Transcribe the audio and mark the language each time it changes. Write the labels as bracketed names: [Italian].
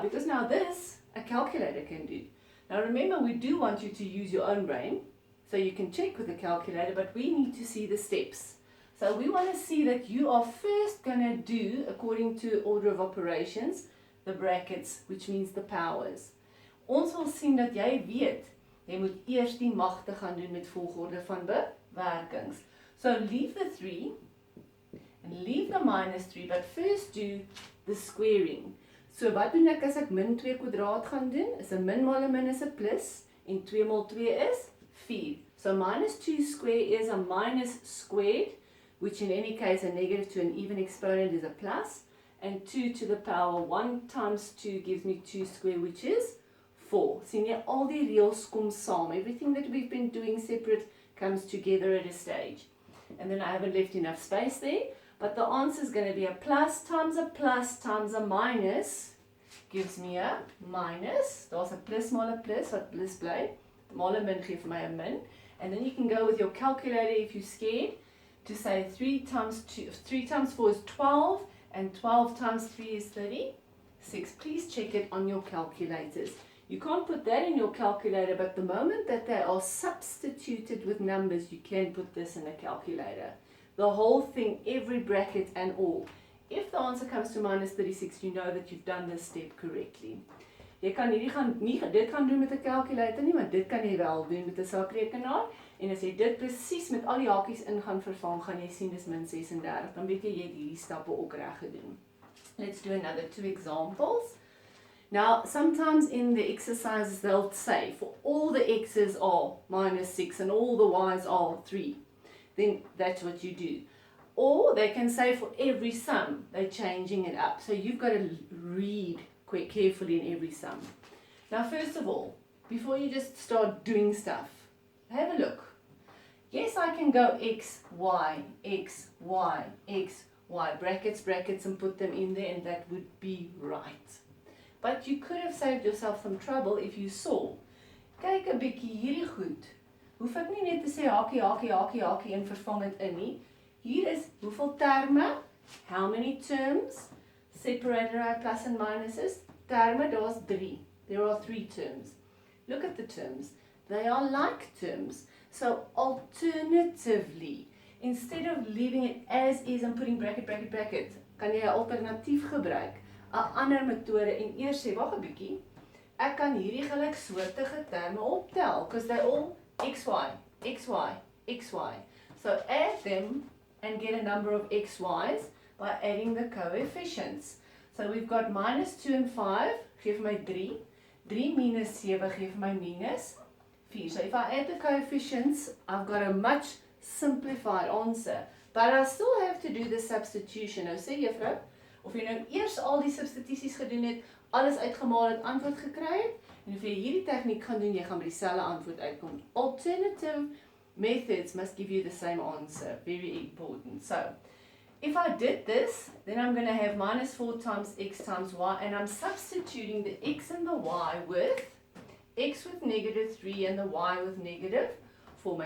[English] Because now this, a calculator can do. Now remember, we do want you to use your own brain, so you can check with the calculator, but we need to see the steps. So we want to see that you are first going to do, according to order of operations, the brackets, which means the powers. [Afrikaans] Ons wil sien dat jy weet, jy moet eers die magte gaan doen met volgorde van bewerkings. [English] So leave the 3 and leave the minus 3, but first do the squaring. [Afrikaans] So wat doen ek as ek min 2 kwadraat gaan doen? Is 'n min maal 'n min is 'n plus, en 2 maal 2 is 4. [English] So minus 2 squared is a minus squared, which in any case a negative to an even exponent is a plus, and 2 to the power 1 times 2 gives me 2 squared, which is 4. [Afrikaans] sien jy, al die reëls kom saam. [English] Everything that we've been doing separate comes together at a stage. And then I haven't left enough space there, but the answer is going to be a plus times a minus gives me a minus. [Afrikaans] Daar's 'n plus maal 'n plus, wat plus bly. Maal 'n min gee vir my 'n min. [English] And then you can go with your calculator if you're scared to say 3 times 4 is 12, and 12 times 3 is 36. Please check it on your calculators. You can't put that in your calculator, but the moment that they are substituted with numbers, you can put this in a calculator. The whole thing, every bracket and all. If the answer comes to minus 36, you know that you've done this step correctly. [Afrikaans] Jy kan nie dit gaan doen met 'n calculator nie, maar dit kan jy wel doen met 'n saakrekenaar. En as jy dit presies met al die hakies in gaan vervang, gaan jy sien dis min 36. Dan weet jy jy het hierdie stappe ook reg gedoen. [English] Let's do another 2 examples. Now, sometimes in the exercises they'll say for all the x's are minus 6 and all the y's are 3. Then that's what you do. Or they can say for every sum, they're changing it up. So you've got to read carefully in every sum. Now first of all, before you just start doing stuff, have a look. Yes, I can go x, y, x, y, x, y, brackets, brackets, and put them in there, and that would be right. But you could have saved yourself some trouble if you saw. [Afrikaans] Kyk 'n bietjie hierdie goed. Hoef ek nie net te sê hakie, hakie, hakie, hakie en vervang dit in nie. Hier is hoeveel terme, [English] how many terms, [Afrikaans] separated by plus and minuses. Terme, daar's 3. [English] There are 3 terms. Look at the terms. They are like terms. So alternatively, instead of leaving it as is and putting bracket, bracket, bracket, [Afrikaans] kan jy 'n alternatief gebruik, 'n ander metode en eers sê, wag 'n bietjie, ek kan hierdie gelyksoortige terme optel, [English] because they're all xy, xy, xy. So add them and get a number of xy's by adding the coefficients. So we've got minus 2 and 5, [Afrikaans] geef my [English] 3. 3 minus 7 geef my minus 4. So if I add the coefficients, I've got a much simplified answer. But I still have to do the substitution. [Afrikaans] Nou sê juffrou, of jy nou eers al die substituties gedoen het, alles uitgemaal het, antwoord gekry het, en of jy hierdie tegniek gaan doen, jy gaan by dieselfde antwoord uitkom. [English] Alternative methods must give you the same answer. Very important. So, if I did this, then I'm going to have minus 4 times x times y, and I'm substituting the x and the y with x with negative 3 and the y with negative 4.